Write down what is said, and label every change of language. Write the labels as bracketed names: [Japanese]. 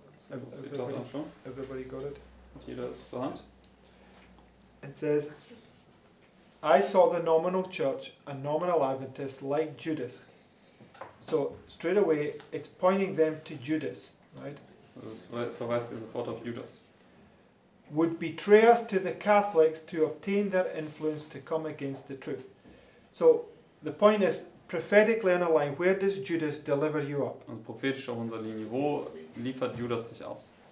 [German] Das Zitat anschauen. [English] Everybody got it? [German] Hat jeder es zur Hand? [English] It says, I saw the nominal church, a nominal Adventist like Judas. So straight away, it's pointing them to Judas, right? [German] Also es verweist hier sofort auf Judas. [English] Would betray us to the Catholics to obtain their influence to come against the truth. So the point is, prophetically on a line, where does Judas deliver you up? [German] Also prophetisch auf unserer Linie. Wo liefert Judas dich aus?